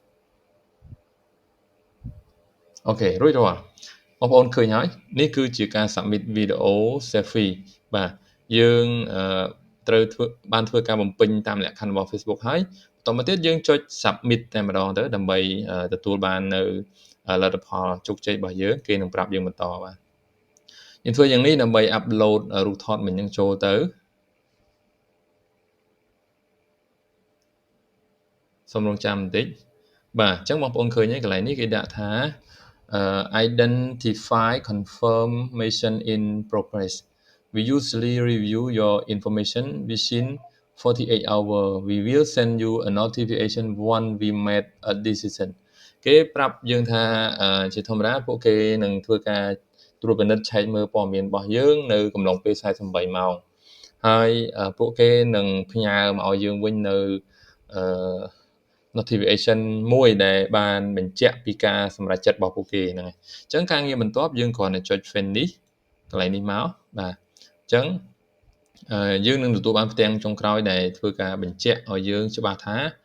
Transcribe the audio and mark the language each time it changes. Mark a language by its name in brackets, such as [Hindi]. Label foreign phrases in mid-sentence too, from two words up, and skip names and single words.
[Khmer] អូខេរួចរាល់បងប្អូនឃើញហើយនេះគឺជាការ submit [English] video selfie [Khmer] បាទយើងត្រូវធ្វើបានធ្វើការបំពេញតាមលក្ខខណ្ឌរបស់ Facebook ហើយបន្តមកទៀតយើងចុច submit តែម្ដងទៅដើម្បីទទួលបាននៅលទ្ធផលជោគជ័យរបស់យើងគេនឹងប្រាប់យើងបន្តបាទយើងធ្វើយ៉ាងនេះដើម្បី upload រូបថតមិញនឹងចូលទៅ សូមរងចាំបន្តិចបាទអញ្ចឹងបងប្អូនឃើញហើយកន្លែងនេះគេដាក់ថា [English] identify confirmation in progress we usually review your information within 48 hours we will send you a notification once we made a decision [Khmer] គេប្រាប់យើងថាជាធម្មតាពួកគេនឹងធ្វើការត្រួតពិនិត្យឆែក មើលព័ត៌មានរបស់យើងនៅកំឡុងពេល48ម៉ោងហើយពួកគេនឹងផ្ញើមកឲ្យយើងវិញនៅnotification មួយដែលបានបញ្ជាក់ពីការសម្រេចចិត្តរបស់ពួកគេហ្នឹងហើយអញ្ចឹងការងារបន្ទាប់យើងគ្រាន់តែចុច finish កន្លែងនេះមកបាទអញ្ចឹងយើងនឹងទទួលបានផ្ទាំងចុងក្រោយដែលធ្វើការបញ្ជាក់ឲ្យយើងច្បាស់ថា